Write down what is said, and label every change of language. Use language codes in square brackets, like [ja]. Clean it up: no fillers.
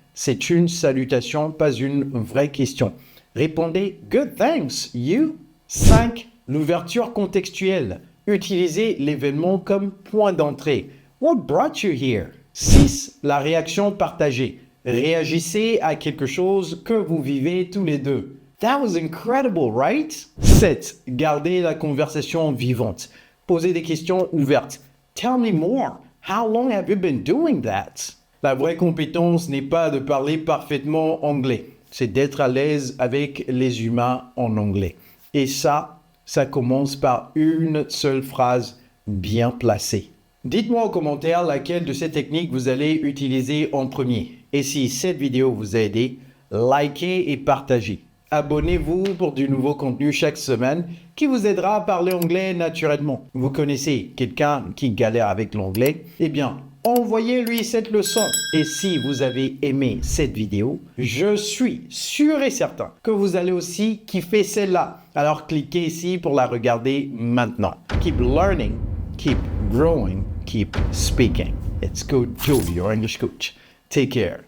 [fr] C'est une salutation, pas une vraie question. Répondez [en] good thanks, you. [fr] 5. L'ouverture contextuelle. Utilisez l'événement comme point d'entrée. [en] What brought you here? 6. [fr] La réaction partagée. Réagissez à quelque chose que vous vivez tous les deux. [en] That was incredible, right? [fr] 7. Gardez la conversation vivante. Posez des questions ouvertes. [en] Tell me more. How long have you been doing that? [fr] La vraie compétence n'est pas de parler parfaitement anglais. C'est d'être à l'aise avec les humains en anglais. Et ça commence par une seule phrase bien placée. Dites-moi en commentaire laquelle de ces techniques vous allez utiliser en premier. Et si cette vidéo vous a aidé, likez et partagez. Abonnez-vous pour du nouveau contenu chaque semaine qui vous aidera à parler anglais naturellement. Vous connaissez quelqu'un qui galère avec l'anglais? Eh bien, envoyez-lui cette leçon. Et si vous avez aimé cette vidéo, je suis sûr et certain que vous allez aussi kiffer celle-là. Alors cliquez ici pour la regarder maintenant. [en] Keep learning, keep growing, keep speaking. It's Coach Joe, your English coach. Take care.